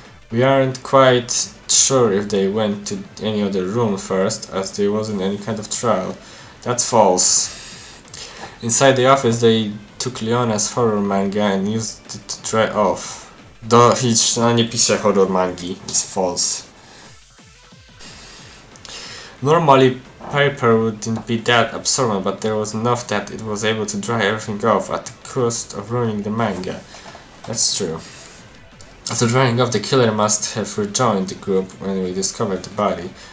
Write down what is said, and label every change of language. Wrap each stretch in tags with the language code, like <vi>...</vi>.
<en>We aren't quite sure if they went to any other room first, as there wasn't any kind of trial. That's false. Inside the office, they took Leona's horror manga and used it to dry off.</en> <pl>Ona nie pisze horror mangi.</pl> <en>It's false. Normally, paper wouldn't be that absorbent, but there was enough that it was able to dry everything off at the cost of ruining the manga. That's true. After drying off, the killer must have rejoined the group when we discovered the body.</en>